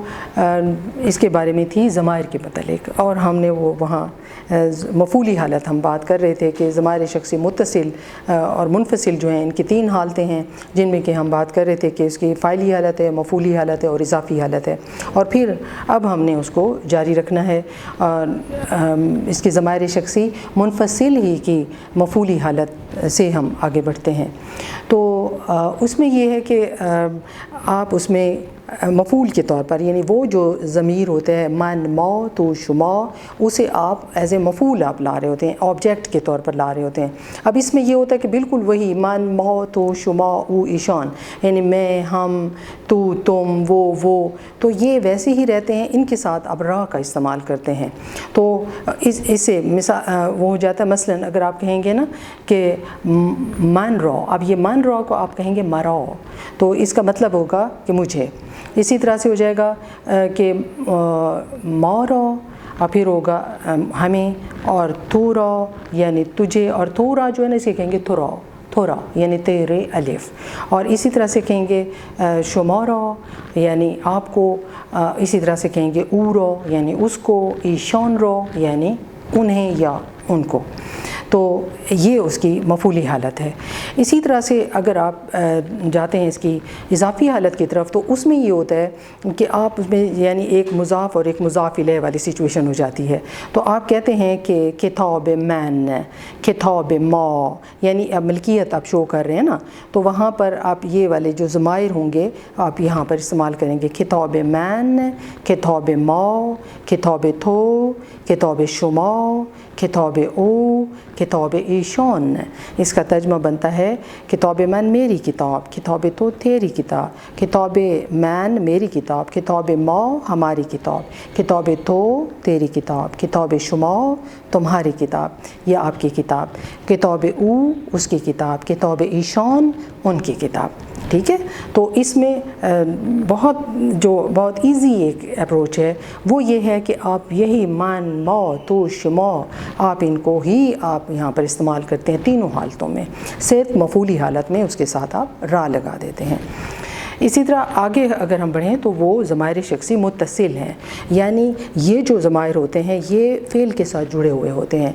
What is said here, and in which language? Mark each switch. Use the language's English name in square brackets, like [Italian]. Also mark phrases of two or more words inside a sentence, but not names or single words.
[Urdu] اس کے بارے میں تھی ضمائر کے متعلق، اور ہم نے وہ وہاں مفعولی حالت ہم بات کر رہے تھے کہ ضمائر شخصی متصل اور منفصل جو ہیں ان کی تین حالتیں ہیں، جن میں کہ ہم بات کر رہے تھے کہ اس کی فاعلی حالت ہے، مفعولی حالت ہے اور اضافی حالت ہے، اور پھر اب ہم نے اس کو جاری رکھنا ہے اور اس کی ضمائر شخصی منفصل ہی کی مفعولی حالت سے ہم آگے بڑھتے ہیں۔ تو اس میں یہ ہے کہ آپ اس میں مفعول کے طور پر، یعنی وہ جو ضمیر ہوتا ہے [Persian] من، ما، تو، شما، [Urdu] اسے آپ [English] as a [Urdu] مفعول آپ لا رہے ہوتے ہیں، آبجیکٹ کے طور پر لا رہے ہوتے ہیں۔ اب اس میں یہ ہوتا ہے کہ بالکل وہی [Persian] من، ما، تو، شما، او، ایشان، [Urdu] یعنی میں، ہم، تو، تم، وہ تو یہ ویسے ہی رہتے ہیں، ان کے ساتھ اب را کا استعمال کرتے ہیں۔ تو اس سے مثال وہ ہو جاتا ہے، مثلا اگر آپ کہیں گے نا کہ [Persian] من را، [Urdu] اب یہ [Persian] من را [Urdu] کو آپ کہیں گے مرا، تو اس کا مطلب ہوگا کہ مجھے۔ اسی طرح سے ہو جائے گا کہ مارا، اور پھر ہوگا ہمیں، اور تھورا یعنی تجھے، اور تھورا جو ہے نا اسے کہیں گے تھورا یعنی تیرے الف، اور اسی طرح سے کہیں گے شمارا یعنی آپ کو، اسی طرح سے کہیں گے اورا یعنی اس کو، [Persian] ایشان را [Urdu] یعنی انہیں یا ان کو۔ تو یہ اس کی مفعولی حالت ہے۔ اسی طرح سے اگر آپ جاتے ہیں اس کی اضافی حالت کی طرف، تو اس میں یہ ہوتا ہے کہ آپ اس میں یعنی ایک مضاف اور ایک مضاف الیہ والی سچویشن ہو جاتی ہے۔ تو آپ کہتے ہیں کہ [Persian] کتاب من، کتاب ما، [Urdu] یعنی اب ملکیت آپ شو کر رہے ہیں نا، تو وہاں پر آپ یہ والے جو ضمائر ہوں گے آپ یہاں پر استعمال کریں گے، [Persian] کتاب من، کتاب ما، کتاب تو، کتاب شما، کتاب او، کتاب ایشان۔ [Urdu] اس کا ترجمہ بنتا ہے [Persian] کتاب من [Urdu] میری کتاب، [Persian] کتاب تو [Urdu] تیری کتاب، [Persian] کتاب من [Urdu] میری کتاب، [Persian] کتاب ما [Urdu] ہماری کتاب، [Persian] کتاب تو [Urdu] تیری کتاب، [Persian] کتاب شما [Urdu] تمہاری کتاب یا آپ کی کتاب، [Persian] کتاب او [Urdu] اس کی کتاب، [Persian] کتاب ایشان [Urdu] ان کی کتاب۔ ٹھیک ہے، تو اس میں بہت ایزی ایک اپروچ ہے، وہ یہ ہے کہ آپ یہی [Persian] من، ما، تو، شما، [Urdu] آپ ان کو ہی آپ یہاں پر استعمال کرتے ہیں تینوں حالتوں میں، صرف مفعولی حالت میں اس کے ساتھ آپ را لگا دیتے ہیں۔ اسی طرح آگے اگر ہم بڑھیں تو وہ ضمائر شخصی متصل ہیں، یعنی یہ جو ضمائر ہوتے ہیں یہ فعل کے ساتھ جڑے ہوئے ہوتے ہیں۔